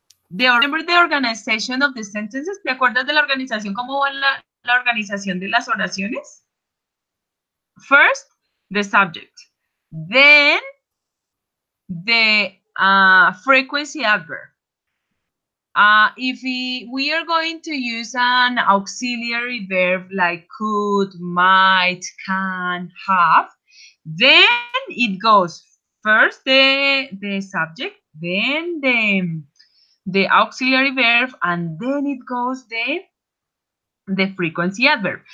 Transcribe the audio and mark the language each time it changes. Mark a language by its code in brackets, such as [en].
[en] Remember the organization of the sentences. [es] ¿Te acuerdas de la organización? ¿Cómo va la organización de las oraciones? [en] First, the subject. Then, the frequency adverb. If we are going to use an auxiliary verb like could, might, can, have, then it goes first the subject, then the auxiliary verb, and then it goes the frequency adverb.